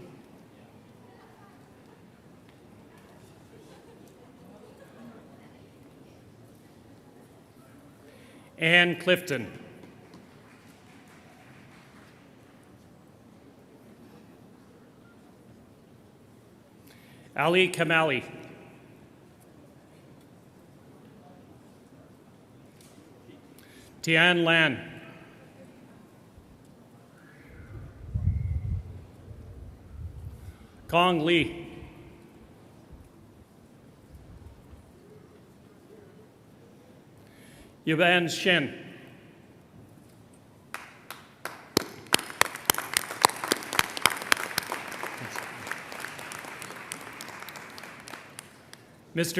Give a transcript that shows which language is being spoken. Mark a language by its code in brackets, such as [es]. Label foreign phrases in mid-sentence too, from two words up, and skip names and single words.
[en] Ann Clifton. Ali Kamali. Tian Lan. Kong Lee. Yuban Shen. Mr.